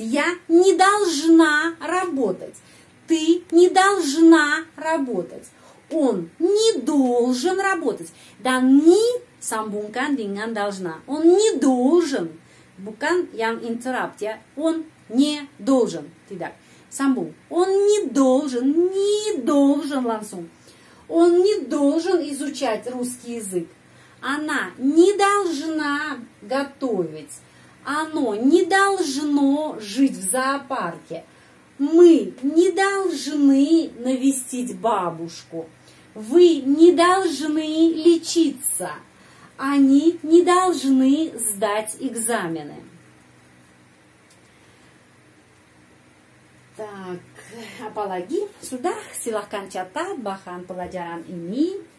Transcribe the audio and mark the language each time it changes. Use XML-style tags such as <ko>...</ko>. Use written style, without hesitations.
<ru>Я не должна работать. Ты не должна работать. Он не должен работать.</ru> <id>Dan ni sambungkan dengan должна.</id> <ru>Он не должен.</ru> <id>Bukan yang interrupt, ya.</id> <ru>Он не должен.</ru> <id>Tidak. Sambung.</id> <ru>Он не должен langsung. Он не должен изучать русский язык. Она не должна готовить. Оно не должно жить в зоопарке. Мы не должны навестить бабушку. Вы не должны лечиться. Они не должны сдать экзамены.</ru> <id>Так, apalagi? Sudah, silahkan catat bahan pelajaran ini.</id>